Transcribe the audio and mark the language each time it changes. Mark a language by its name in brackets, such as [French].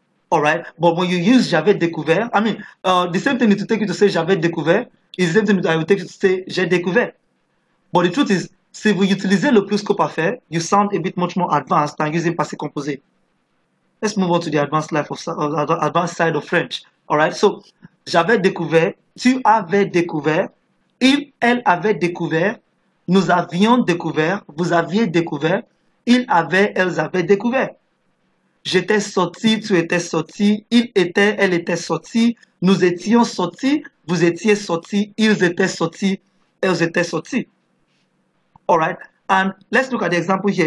[English] Alright, but when you use [French] j'avais découvert, [English] I mean, the same thing it will take you to say j'avais découvert is the same thing that I will take you to say [French] j'ai découvert. [English] But the truth is, [French] si vous utilisez le pluscup parfait, [English] you sound a bit much more advanced than using passé composé. Let's move on to the advanced side of French. Alright, so [French] j'avais découvert, tu avais découvert, il, elle avait découvert, nous avions découvert, vous aviez découvert, ils avaient, elles avaient découvert. J'étais sorti, tu étais sorti, il était, elle était sortie, nous étions sortis, vous étiez sortis, ils étaient sortis, elles étaient sorties. [English] Alright, and let's look at the example here.